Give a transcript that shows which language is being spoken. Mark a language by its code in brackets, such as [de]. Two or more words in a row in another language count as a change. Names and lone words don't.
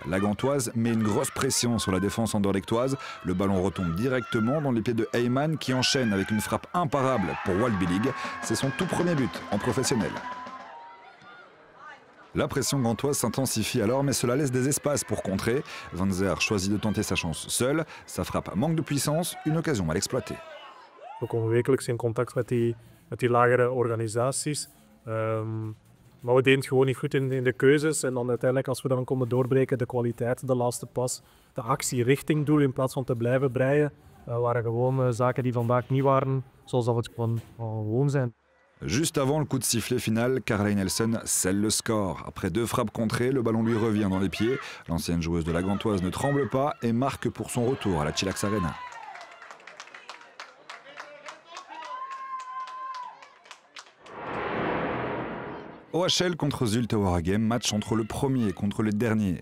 [fr] La Gantoise met une grosse pression sur la défense anderlechtoise. Le ballon retombe directement dans les pieds de Heyman qui enchaîne avec une frappe imparable pour Waldbillig. C'est son tout premier but en professionnel. La pression gantoise s'intensifie alors, mais cela laisse des espaces pour contrer. Van Zer choisit de tenter sa chance seul. Sa frappe manque de puissance, une occasion mal exploitée. [nl] We komen wekelijks in contact met die lagere organisaties. Maar we deden het gewoon niet goed in de keuzes. En dan uiteindelijk, als we dan konden doorbreken, de kwaliteit, de laatste pas, de actie richting doel in plaats van te blijven breien, waren gewoon zaken die vandaag niet waren zoals dat we het gewoon zijn. [fr] Juste avant le coup de sifflet final, Caroline Elsen scelle le score. Après 2 frappes contrées, le ballon lui revient dans les pieds. L'ancienne joueuse de la Gantoise ne tremble pas et marque pour son retour à la Chillax Arena. OHL contre Zulte Waregem, match entre le premier contre le dernier.